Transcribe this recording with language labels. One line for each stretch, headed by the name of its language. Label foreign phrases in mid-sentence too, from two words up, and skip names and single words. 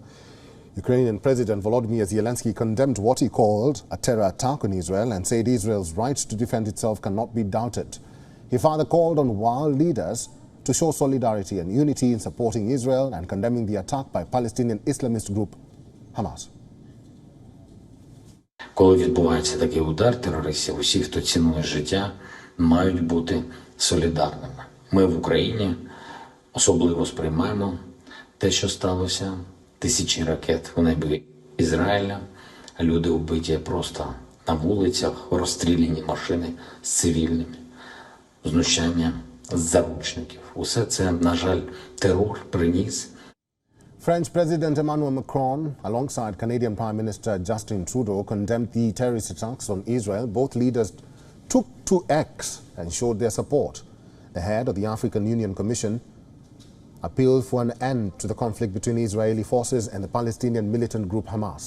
English: Ukrainian President Volodymyr Zelensky condemned what he called a terror attack on Israel and said Israel's right to defend itself cannot be doubted. He further called on world leaders to show solidarity and unity in supporting Israel and condemning the attack by Palestinian Islamist group Hamas.
Ukrainian: Коли відбувається такий удар терористів, усі, хто цінує життя, мають бути солідарними. Ми в Україні особливо сприймаємо те, що сталося. Тисячі ракет в небі Ізраїля, люди вбиті просто на вулицях, розстріляні машини з цивільними, знущання з заручників. Усе це, на жаль, терор приніс.
English: French President Emmanuel Macron, alongside Canadian Prime Minister Justin Trudeau, condemned the terrorist attacks on Israel. Both leaders took to X and showed their support. The head of the African Union Commission appealed for an end to the conflict between Israeli forces and the Palestinian militant group Hamas.